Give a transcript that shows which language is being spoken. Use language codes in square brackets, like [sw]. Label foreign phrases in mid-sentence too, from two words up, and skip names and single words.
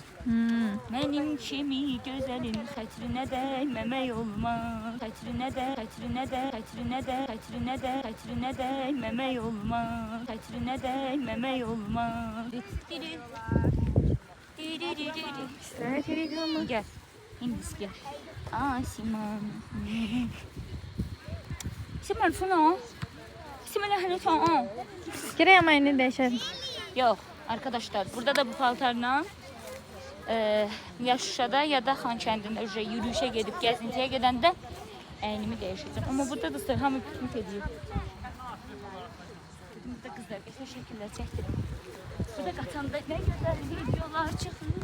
[az] Mənim kimi gözəlin xətrinə dəyməmək olmaz. Xətrinə dəyməmək olmaz. Xətrinə dəyməmək olmaz. [tr] Gel. İndi gel. Simon. Simon şunu. Simon hani tamam. Gerek ama yine değişelim. [az] Yok arkadaşlar burada da bu paltarla ya Şuşada ya da Xankəndində yürüyüşə gedib gəzintiyə gedəndə əynimi dəyişəcəm. Amma burada da hamı piknik ediyor. Burada qızlar qəşəng şəkillər çəkdirim. Burada qaçanda nə gözəl videolar çıxır.